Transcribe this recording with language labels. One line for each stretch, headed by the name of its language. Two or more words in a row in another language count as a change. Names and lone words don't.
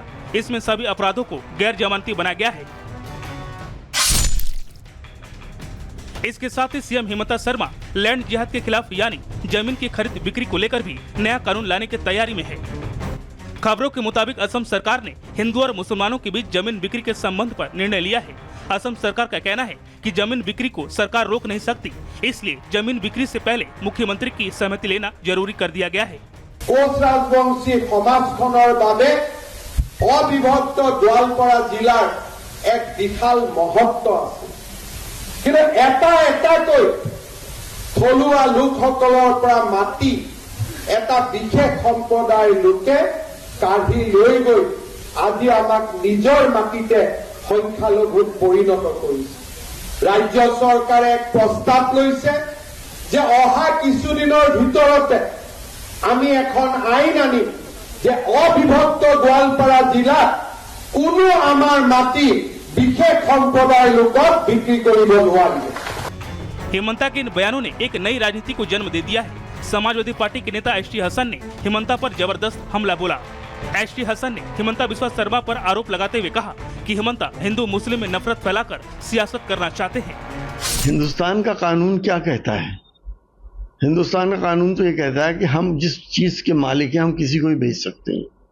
Hindi: इसमें सभी अपराधों को गैर जमानती बनाया गया है। इसके साथ ही सीएम हिमंता शर्मा लैंड जिहाद के खिलाफ यानी जमीन की खरीद बिक्री को लेकर भी नया कानून लाने की तैयारी में है। खबरों के मुताबिक असम सरकार ने हिंदू और मुसलमानों के बीच जमीन बिक्री के संबंध पर निर्णय लिया है। असम सरकार का कहना है कि जमीन बिक्री को सरकार रोक नहीं सकती, इसलिए जमीन बिक्री से पहले मुख्यमंत्री की सहमति लेना जरूरी कर दिया गया है।
Assamese: কোচ ৰাজবংশী সমাজখনৰ বাবে অবিভক্ত গোৱালপাৰা জিলাৰ এক বিশাল মহত্ব আছে। কিন্তু এটাকৈ থলুৱা লোকসকলৰ পৰা মাটি এটা বিশেষ সম্প্ৰদায়ৰ লোকে কাঢ়ি লৈ গৈ আজি আমাক নিজৰ মাটিতে সংখ্যালঘুত পৰিণত কৰিছে। ৰাজ্য চৰকাৰে এক প্ৰস্তাৱ লৈছে যে অহা কিছুদিনৰ ভিতৰতে আমি এখন আইন আনিম যে অবিভক্ত গোৱালপাৰা জিলাত কোনো আমাৰ মাটি বিশেষ সম্প্ৰদায়ৰ লোকক বিক্ৰী কৰিব নোৱাৰিব।
Hindi: हिमंता के इन बयानों ने एक नई राजनीति को जन्म दे दिया है। समाजवादी पार्टी के नेता एसटी हसन ने हिमंता पर जबरदस्त हमला बोला। एसटी हसन ने हिमंता बिस्वा शर्मा पर आरोप लगाते हुए कहा कि हिमंता हिंदू मुस्लिम में नफरत फैलाकर सियासत करना चाहते हैं। हिंदुस्तान का कानून क्या कहता है? हिंदुस्तान का कानून तो ये कहता है कि हम जिस चीज के मालिक हैं हम किसी को भी बेच सकते हैं।